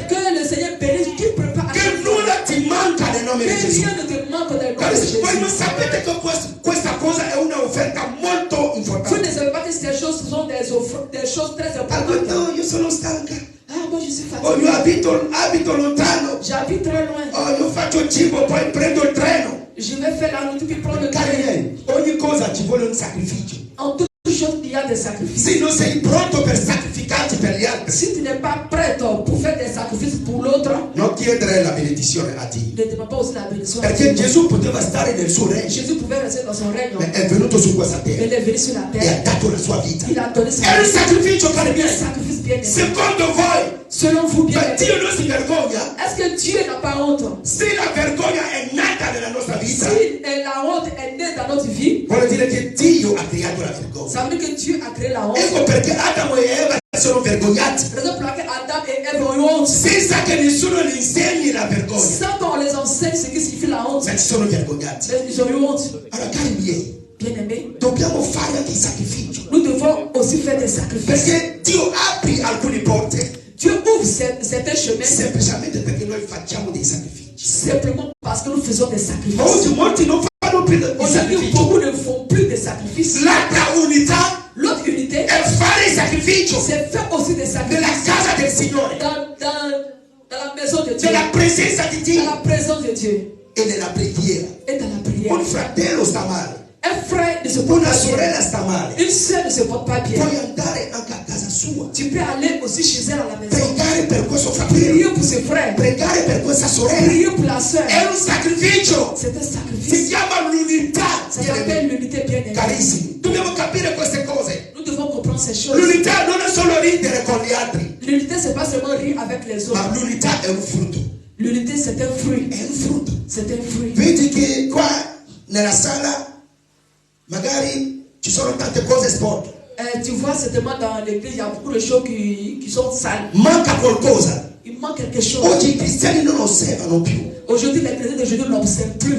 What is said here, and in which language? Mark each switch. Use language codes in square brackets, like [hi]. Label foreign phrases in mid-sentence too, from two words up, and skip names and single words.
[fr] Que le Seigneur bénisse qui prépare à [it] Che [fr] chaque fois. [it] nulla ti manca nel nome di [fr] Que [it] Gesù. [fr] rien ne te manque dans le nom de [it] Carissimi, voi non [fr] Jésus. [it] sapete che questa cosa è un'offerta molto [fr] Vous ne [it] importante. [fr] savez pas que ces choses sont des offres, des choses très [it] Allora, [fr] importantes. [it] no, io sono stanca. [fr] Ah, moi je suis [it] Oh, io [fr] fatigué. [it] abito lontano. [fr] J'habite très loin. [it] Oh, io faccio cibo, poi prendo il treno. [fr] Je vais faire la nourriture puis prendre le [it] Cari [fr] train. [it] miei, ogni cosa ci vuole un sacrificio. [fr] En toute chose, il y a des sacrifices. [it] Se non sei pronto per sacrificarti per gli altri, [fr] Si tu n'es pas prêt pour faire des sacrifices pour l'autre, [it] non chiedere la benedizione a Dio. [fr] ne demande pas aussi la bénédiction. [it] Perché Gesù poteva stare nel suo regno, [fr] Jésus pouvait rester dans son règne, [it] ma è venuto su questa [fr] mais [it] terra [fr] il est venu sur la [it] e ha [fr] terre. [it] dato la sua vita. [fr] Il a donné sa [it] È un [fr] vie. [it] sacrificio, cari [fr] C'est un [it] miei. [fr] sacrifice bien aimé. [it] Secondo voi, [fr] Selon vous, bien. [it] Ma Dio non si vergogna? [fr] Est-ce que Dieu n'a pas honte? [it] Se la vergogna è nata nella nostra vita, [fr] Si la honte est née dans notre vie, [it] vuol dire che Dio ha creato la vergogna. [fr] ça veut dire que Dieu a créé la honte. [it] Ecco perché Adamo e Eva sono vergognati. [fr] Raison pour laquelle Adam et Ève ont eu honte. [it] Senza che nessuno gli insegni la vergogna. [fr] Sans qu'on les enseigne ce qui signifie la honte. [it] Ma ci sono vergognati. [fr] Mais ils ont eu honte. [it] Allora, cari miei, [fr] Bien-aimés, [it] dobbiamo fare anche il sacrificio. [fr] nous devons aussi faire des sacrifices. [it] Perché Dio apre alcune porte [fr] Dieu ouvre certains chemins [it] semplicemente perché noi facciamo dei sacrifici. [fr] simplement parce que nous faisons des sacrifices. [it] Oggi molti non fanno più i [fr] Aujourd'hui, [it] sacrifici. [fr] beaucoup ne font plus des sacrifices. [it] L'altra unità [fr] L'autre unité, [it] è fare il sacrificio [fr] c'est faire aussi des [it] nella [fr] sacrifices [it] casa del Signore, [fr] dans la maison de Dieu, [it] nella presenza di [fr] dans [it] Dio [fr] la présence de Dieu [it] e nella preghiera. [fr] et dans la prière. [it] Un fratello sta male, [fr] Un frère ne se porte [it] una [fr] pas bien. [it] sorella sta male, [fr] Une sœur ne se porte pas bien. [it] puoi andare anche a casa sua, [fr] Tu peux aller aussi chez elle à la maison. [it] pregare per questo fratello, [fr] Prier pour ses frères. [it] pregare per questa sorella. [fr] Prier pour la sœur. [it] È un sacrificio, [fr] C'est un [it] si [fr] sacrifice. [it] chiama l'unità. [fr] Ça s'appelle l'unité bien-aimée. [it] Carissimi, dobbiamo capire queste cose. [fr] Nous devons comprendre ces choses. [it] L'unità non è solo ridere con gli altri, [fr] L'unité, c'est pas seulement rire avec les [it] ma [fr] autres. [it] l'unità è un frutto. [fr] L'unité, c'est un fruit. [it] È un frutto. [fr] C'est un fruit. [it] Vedi che qua nella sala magari ci sono tante cose sporche, [fr] Tu vois, certainement dans l'église, il y a beaucoup de choses qui sont sales. [it] manca qualcosa. [fr] Il manque quelque chose. [it] Oggi i cristiani non osservano più. [fr] Aujourd'hui, les chrétiens d'aujourd'hui ne l'observent plus.